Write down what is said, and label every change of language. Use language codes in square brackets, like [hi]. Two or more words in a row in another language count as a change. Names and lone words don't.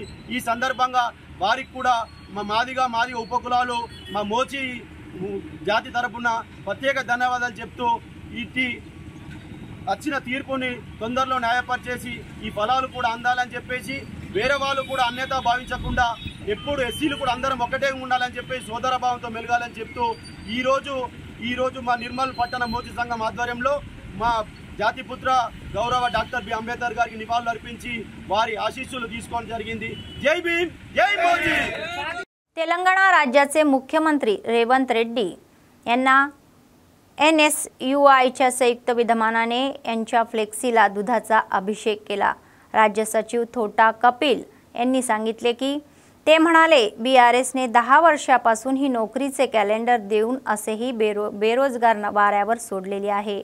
[te] ఈ సందర్భంగా వారికి కూడా మా మాదిగ ఉపకులాలు మా మోచి జాతి తరపున ప్రత్యేక ధన్యవాదాలు చెప్తూ వచ్చిన తీర్పుని తొందరలో న్యాయపరిచేసి ఈ ఫలాలు కూడా అందాలని చెప్పేసి వేరే వాళ్ళు కూడా అన్యత భావించకుండా ఎప్పుడు ఎస్సీలు కూడా అందరం ఒకటే ఉండాలని చెప్పేసి సోదర భావంతో మెలగాలని చెప్తూ ఈ రోజు మా నిర్మల్ పట్టణ మోచి సంఘం ఆధ్వర్యంలో మా జాతిపుత్ర గౌరవ డాక్టర్ బి అంబేద్కర్ గారికి నివాళులు అర్పించి వారి ఆశీస్సులు తీసుకోవడం జరిగింది। జై భీమ్, జై మోదీ। [mr] तेलंगणा राज्याचे मुख्यमंत्री रेवंत रेड्डी यांना NSUIच्या संयुक्त विद्यमानाने यांच्या फ्लेक्सीला दुधाचा अभिषेक केला। राज्य सचिव थोटा कपिल यांनी सांगितले की ते म्हणाले BRSने 10 वर्षापासून ही नोकरीचे कॅलेंडर देऊन असेही बेरोजगार वाऱ्यावर सोडलेले आहे।